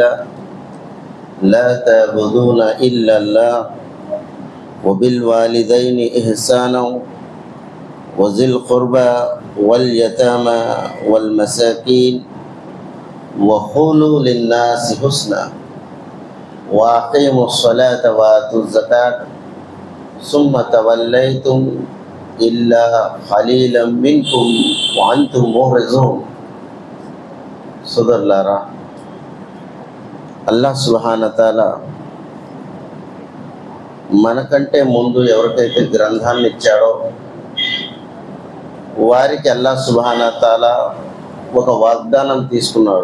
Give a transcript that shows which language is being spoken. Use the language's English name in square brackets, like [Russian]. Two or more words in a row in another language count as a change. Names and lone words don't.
[Arabic] لا تعبدون إلا الله وبالوالدين إحسانا وذي القربى واليتامى والمساكين وقولوا للناس حسنا وأقيموا الصلاة وآتوا الزكاة ثم توليتم إلا قليلا منكم وأنتم معرضون. [Telugu] సోదరులారా, [Arabic] الله سبحانه وتعالى [Telugu] మనకంటే ముందు ఎవరికైతే గ్రంథాన్ని ఇచ్చాడో వారికి [Arabic] الله سبحانه وتعالى [Telugu] ఒక వాగ్దానం తీసుకున్నాడు.